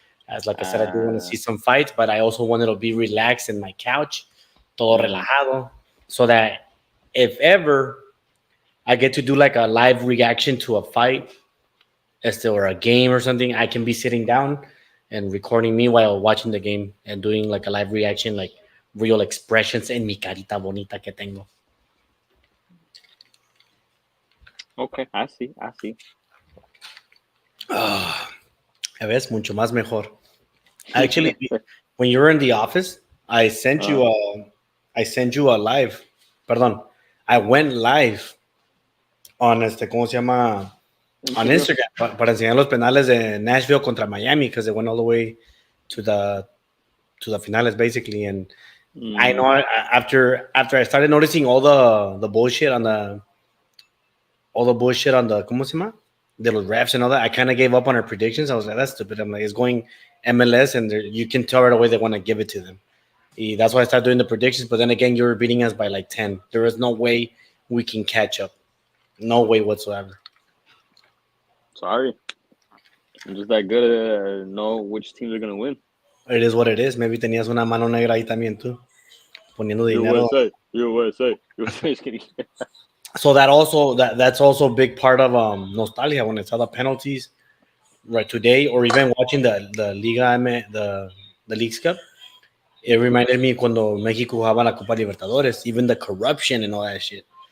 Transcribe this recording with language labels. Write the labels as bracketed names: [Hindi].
[English] As like I said, I do want to see some fights, but I also wanted to be relaxed in my couch, [Spanish] todo relajado, [English] so that if ever I get to do like a live reaction to a fight, or a game or something, I can be sitting down and recording me while watching the game and doing like a live reaction, like real expressions [Spanish] en mi carita bonita que tengo. [English] Okay, I see. [Spanish] A veces mucho más mejor. [English] Actually, when you were in the office, I sent you a live. Perdón, I went live on [Spanish] ¿cómo se llama? [English] On Instagram [Spanish] para enseñar los penales de Nashville contra Miami [English] because they went all the way to the finales basically. And I know after I started noticing all the bullshit on the [Spanish] ¿cómo se llama? [English] De los refs and all that, I kind of gave up on our predictions. I was like, that's stupid. I'm like, it's going MLS, and you can tell right away they want to give it to them. That's why I started doing the predictions. But then again, you were beating us by like 10. There is no way we can catch up. No way whatsoever. Sorry. I'm just that good at know which teams are going to win. It is what it is. [Spanish] Maybe tenías una mano negra ahí también tú. Poniendo dinero. [English] USA. So that's also a big part of nostalgia when I saw the penalties right today, or even watching the Liga the Leagues Cup. It reminded me [Spanish] cuando México jugaba la Copa Libertadores, [English] even the corruption and all that shit.